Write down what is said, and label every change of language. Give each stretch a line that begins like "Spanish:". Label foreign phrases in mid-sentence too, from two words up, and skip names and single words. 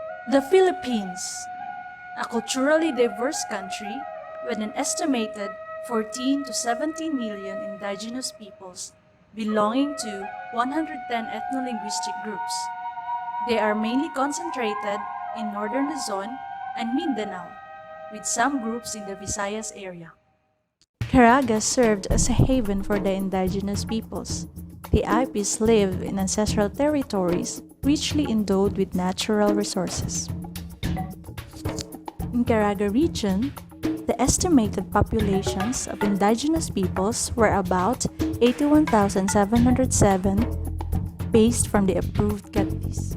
English: The Philippines, a culturally diverse country with an estimated 14 to 17 million indigenous peoples belonging to 110 ethno-linguistic groups. They are mainly concentrated in northern Luzon and Mindanao, with some groups in the Visayas area. Caraga served as a haven for the indigenous peoples. The Ipis live in ancestral territories richly endowed with natural resources. In Caraga region, the estimated populations of indigenous peoples were about 81,707 based from the approved Cattis.